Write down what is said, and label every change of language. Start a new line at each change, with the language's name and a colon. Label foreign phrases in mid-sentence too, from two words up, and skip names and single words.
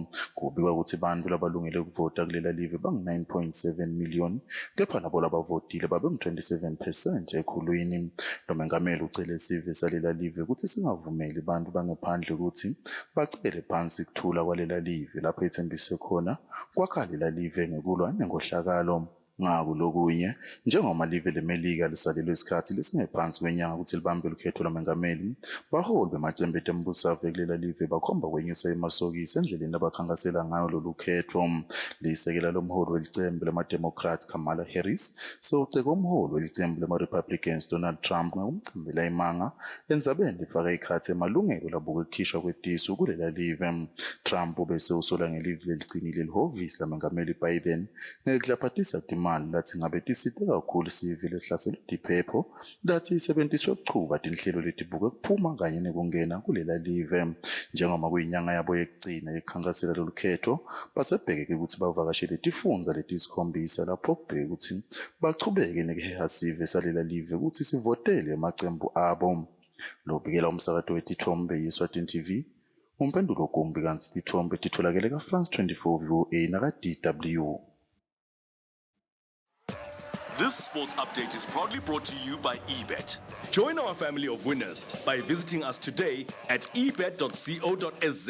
Swati: Kubikwa ukuthi bantfu labalungele ukuvota kulela live bangu-9.7 million kepha labo labavotile babengu-27% ekhulwini. Lo mengameli ucele sive salela live ukuthi singavumeli bantu bangaphandle ukuthi bacele phansi kuthula kwalela live lapho ethembise khona kwakha lela live ngekulwa nengohlakalo. Ngakulokunye njengoba live leMelika lisalelwe isikhathi lesingephansi kwenyanga ukuthi libambe ukhetho lwamengameli baholi bemacembu etembusave kulela live bakhomba kwenyusa emasokisi endleleni abakhankasela ngayo lolu khetho. Lisekela lomholi welicembu lama-Democrats Kamala Harris sewuceka umholi welicembu lama-Republicans Donald Trump ngokumchambela imanga endzabeni lifaka ikhathi emalungelo labuke kukhishwa kwetisu kulela live. Trump ubese usola ngelive leligcinile lihhovisi lamengameli Biden ngekudlaphathisa imali lathi ngabe tisite kakhulu sivi lesihlaselo diphepho lathi isebenziswe ukuchuba tinhlelo letibuke kuphuma kanye nekungena kulela live. Njengoba kuyinyanga yabo yekugcina yekukhankasela lolu khetho basebheke ukuthi bavakashele tifundza letisikhombisa lapho kubheke ukuthi bachubeke nekuheha sive salela live ukuthi sivotele emacembu abo. Lobikela umsakato wetithombe yeSwatini TV umpendulo kumbi kanti tithombe titholakele kaFrance 24 VOA naka-DW.
English: This sports update is proudly brought to you by eBet. Join our family of winners by visiting us today at ebet.co.za.